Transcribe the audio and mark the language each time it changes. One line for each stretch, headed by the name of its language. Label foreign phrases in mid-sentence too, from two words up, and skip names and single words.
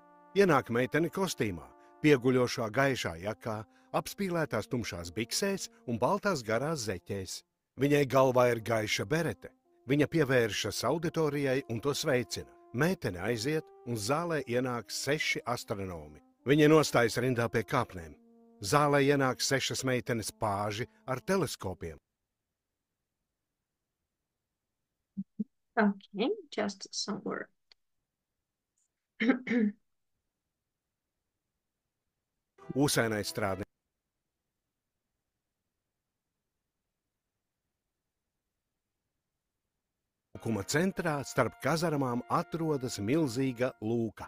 Latvian: Ienāk meitene kostīmā, pieguļošā gaišā jakā, apspīlētās tumšās biksēs un baltās garās zeķēs. Viņai galvā ir gaiša berete. Viņa pievēršas auditorijai un to sveicina. Meitene aiziet un zālē ienāk 6 astronomi. Viņi nostājas rindā pie kāpnēm. Zālē ienāk 6 meitenes pāži ar teleskopiem.
English: Okay, just some word.
Latvian: Ūsainais strādnieks. Laukuma centrā starp kazarmām atrodas milzīga lūka.